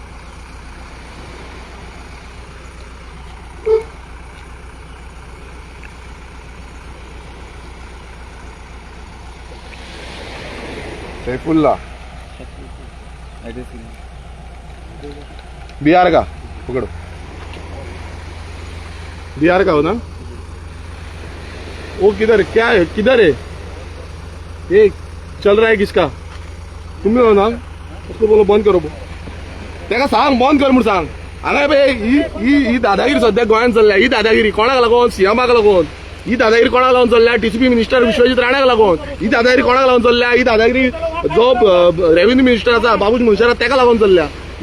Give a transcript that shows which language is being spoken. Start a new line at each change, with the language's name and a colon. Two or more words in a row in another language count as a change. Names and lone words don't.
Hindi: सैफुल्ला बिहार का पकड़ो बिहार का हो ना वो किधर क्या है किधर है ये चल रहा है किसका तुम हो ना उसको बोलो बंद करो
Konkani: तेका सांग बंद कर म्हणून सांग हांगा बाय ही दादागिरी सध्या गोंयांत चल्ल्या ही दादागिरी कोणाक लागून सीएमाक लागून ही दादागिरी कोणाक लागून चल्ल्या
English: TCP minister
Konkani: विश्वजीत राणाक लागून ही दादागिरी कोणाक लागून चल्ल्या ही दादागिरी जो
English: revenue minister
Konkani: आसा बाबूज मुनशराफ तेका लागून चल्ल्या ही